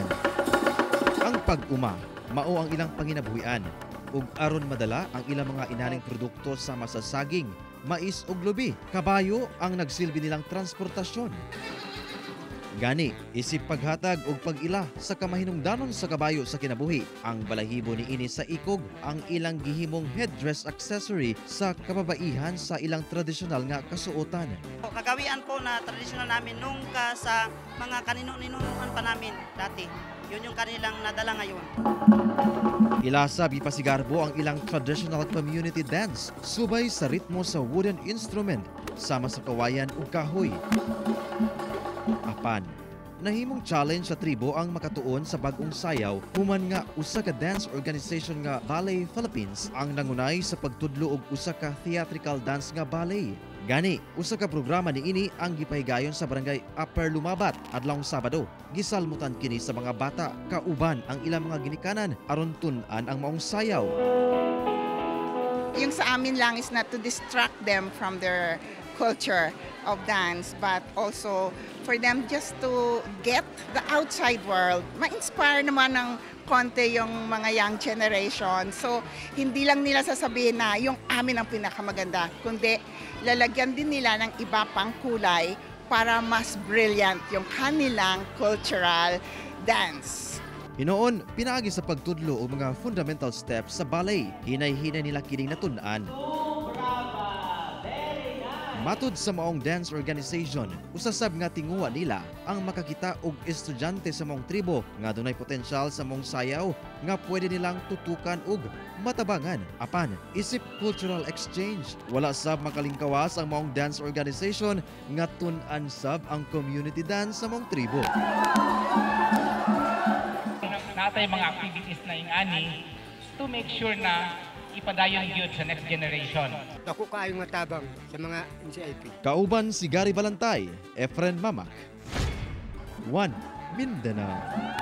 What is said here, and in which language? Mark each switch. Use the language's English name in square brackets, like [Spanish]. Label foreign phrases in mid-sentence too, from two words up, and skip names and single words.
[Cebuano] Ang pag-uma mao ang ilang panginabuhian ug aron madala ang ilang mga inaning produkto sama sa saging, mais ug lubi. Kabayo ang nagsilbi nilang transportasyon. Gani, isip paghatag ug pag-ila sa kamahinungdanon sa kabayo sa kinabuhi. Ang balahibo ni ini sa ikog ang ilang gihimong [English] headdress accessory [Cebuano] sa kababaihan sa ilang tradisyonal nga kasuotan. [Filipino] Kagawian po na tradisyonal namin nung sa mga kanino-ninunuan pa namin dati. Yun yung kanilang nadala ngayon. [Cebuano] Ilasa gipasigarbo ang ilang [English] traditional community dance [Cebuano] subay sa ritmo sa [English] wooden instrument [Cebuano] sama sa kawayan ug kahoy. Apan, nahimong challenge sa tribo ang makatuon sa bag-ong sayaw human nga usa ka [English] dance organization [Cebuano] nga Ballet Philippines ang nangunay sa pagtudlo og usa ka [English] theatrical dance [Cebuano] nga ballet. Gani, usa ka programa niini ang gipahigayon sa barangay Upper Lumabat adlawng Sabado. Gisalmutan kini sa mga bata kauban ang ilang mga ginikanan aron tun-an ang maong sayaw. [Filipino] Yung sa amin lang [English] is not to distract them from their culture of dance, but also for them just to get the outside world. [Filipino] Ma-inspire naman ng konti yung mga [English] young generation. [Filipino] So, hindi lang nila sasabihin na yung amin ang pinakamaganda, kundi lalagyan din nila ng iba pang kulay para mas brilliant yung kanilang [English] cultural dance. [Cebuano] Hinoon, pinaagi sa pagtudlo og mga [English] fundamental steps [Cebuano] sa ballet, hinay-hinay nila kining natun-an. Matud sa maong [English] dance organization, [Cebuano] usasab nga tinguha nila ang makakita og estudyante sa maong tribo nga dunay potensyal sa maong sayaw nga pwede nilang tutukan og matabangan. Apan, isip [English] cultural exchange, [Cebuano] wala sab makalingkawas ang maong [English] dance organization [Cebuano] nga tun-an sab ang [English] community dance [Cebuano] sa maong tribo. Natay mga activities na ingani [English] to make sure [Cebuano] na ipadayon yun sa [English] next generation. [Cebuano] Ako kaayong matabang sa mga NCIP. Kauban si Gary Balantay, Efren Mamak, One Mindanao.